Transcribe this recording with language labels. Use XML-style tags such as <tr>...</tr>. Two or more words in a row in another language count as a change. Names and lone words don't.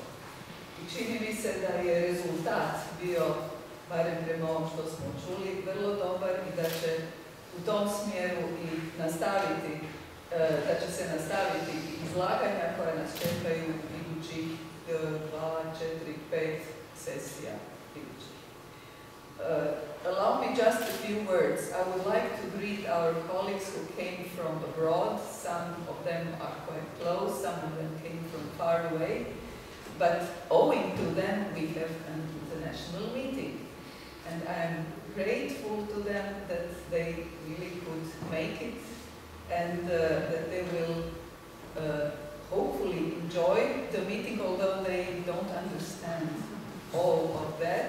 <hr>I čini mi se da je rezultat bio, barem prema ovom što smo čuli, vrlo dobar i da će u tom smjeru i nastaviti, da će se nastaviti izlaganja koja nas čekaju idućih 2, 4, 5 sesija idućih.</hr> <en>Allow me just a few words. I would like to greet our colleagues who came from abroad. Some of them are quite close, some of them came from far away. But owing to them, we have an international meeting. And I am grateful to them that they really could make it and that they will hopefully enjoy the meeting, although they don't understand all of that.</en>